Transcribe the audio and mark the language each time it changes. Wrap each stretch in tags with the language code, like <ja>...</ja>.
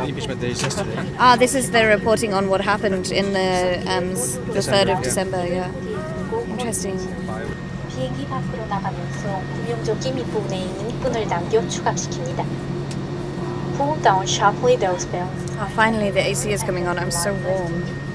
<en>The impeachment day is yesterday. This is their reporting on what happened in the 3rd of December. Yeah. Interesting.</en> <ko>비행기 밖으로 나가면서 구명조끼 밑부분에 있는 끈을 당겨 추락시킵니다.</ko> <en>Pull down sharply those belts. Finally, the AC is coming on. I'm so warm.</en>